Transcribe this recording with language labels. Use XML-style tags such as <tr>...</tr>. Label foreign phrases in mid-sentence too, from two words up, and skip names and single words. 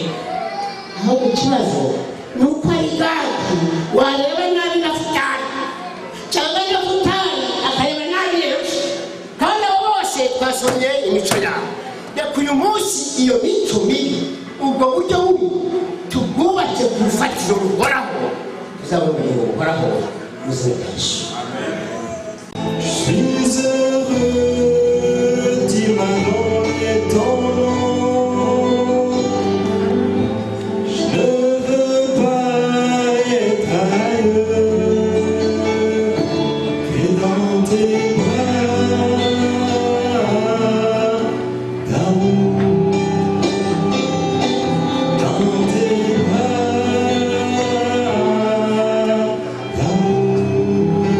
<rw>Aho ikibazo ni uko ari Gadi wareba nabi Nafutali, cyangwa Nafutali akareba nabi Yesu, kandi abo bose twasomye imico yabo. Reka uyu munsi iyo mico mibi, ubwo buryo bubi tubwubake ku rufatiro ruhoraho, tuzabona ubugingo buhoraho mu izina rya Yesu.</rw> <fr>Je suis heureux, dis ma nom et ton nom. Je ne veux pas être ailleurs que dans tes bras d'amour, dans tes bras d'amour.</fr>